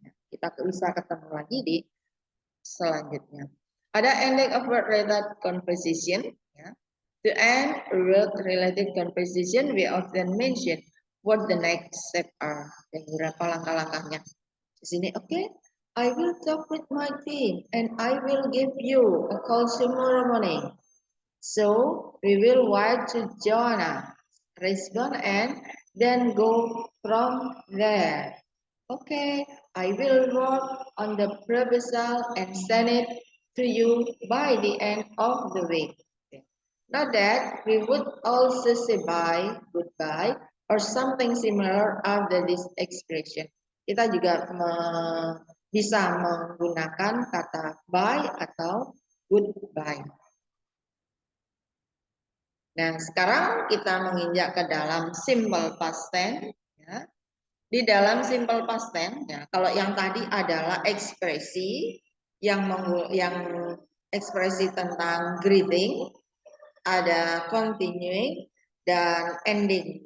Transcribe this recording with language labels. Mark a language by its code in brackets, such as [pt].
[id] Kita bisa ketemu lagi di selanjutnya. [en] Ada ending of word-related conversation. Ya. To end word-related conversation, we often mention what the next step are. [id] Dan beberapa langkah-langkahnya. Di sini, [en] okay, I will talk with my team and I will give you a call tomorrow morning. So we will write to Joanna, respond, and then go from there. Okay, I will work on the proposal and send it to you by the end of the week. Not that we would also say bye, goodbye, or something similar after this expression. [id] Kita juga bisa menggunakan kata bye atau goodbye. Nah, sekarang kita menginjak ke dalam simple past tense. Ya. Di dalam simple past tense, ya, kalau yang tadi adalah ekspresi yang ekspresi tentang greeting, ada continuing dan ending.